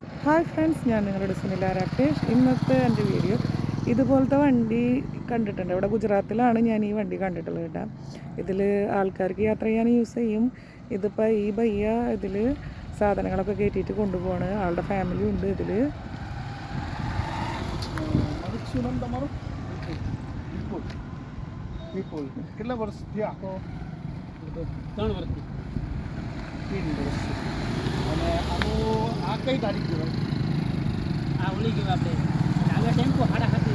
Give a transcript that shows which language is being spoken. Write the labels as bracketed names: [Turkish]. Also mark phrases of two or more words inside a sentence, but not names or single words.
[Malayalam] ഹായ് ഫ്രണ്ട്സ്, ഞാൻ നിങ്ങളുടെ സുനില രാകേഷ്. ഇന്നത്തെ എൻ്റെ വീഡിയോ ഇതുപോലത്തെ വണ്ടി കണ്ടിട്ടുണ്ട്. ഇവിടെ ഗുജറാത്തിലാണ് ഞാൻ ഈ വണ്ടി കണ്ടിട്ടുള്ളത് കേട്ടോ. ഇതിൽ ആൾക്കാർക്ക് യാത്ര ചെയ്യാൻ യൂസ് ചെയ്യും. ഇതിപ്പോൾ ഈ ബയ്യ ഇതിൽ സാധനങ്ങളൊക്കെ കയറ്റിയിട്ട് കൊണ്ടുപോവാണ്. ആളുടെ ഫാമിലി ഉണ്ട് ഇതിൽ. [Gujarati] કેટલા વર્ષ થયા? 3 વર્ષ. અને આનું આ કઈ તારીખ કહેવાય? આ ઓલી કહેવાય આપણે આગળ ટેમ્પો સાડા સાતી